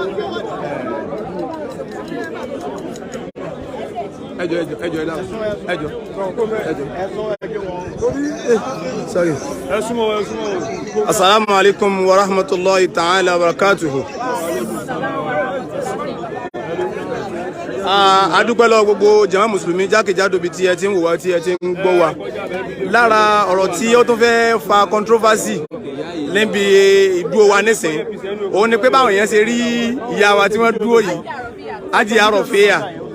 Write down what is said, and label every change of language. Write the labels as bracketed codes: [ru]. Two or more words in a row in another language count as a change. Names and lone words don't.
[yo] ẹjọ. [en] Sorry. [ar] السلام عليكم ورحمة الله تعالى وبركاته. [yo] A dúpẹ́ lọ́wọ́ gbogbo jàmá mùsùlùmí jákèjádò bí tí ẹ ti ń wò wá tí ẹ ti ń gbọ́ wa. Lára ọ̀rọ̀ tí ó tún fẹ́ fa controversy níbi ìdúró wa nísìn òun ni pé báwọn èèyàn ṣe rí ìyá wa tí wọ́n dúró yìí ájì àárọ̀ fẹ́yà ẹ